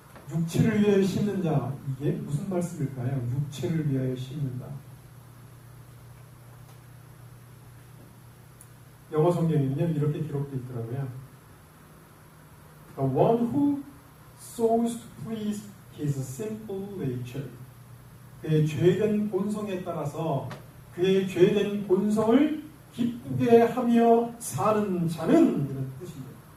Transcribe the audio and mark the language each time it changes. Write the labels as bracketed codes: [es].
[ko] 육체를 위하여 심는 자, 이게 무슨 말씀일까요? 육체를 위하여 심는다. 영어 성경에는요 이렇게 기록되어 있더라고요. [en] The one who sows to please his simple nature. [ko] 그의 죄된 본성에 따라서 그의 죄된 본성을 기쁘게 하며 사는 자는 이런 뜻입니다.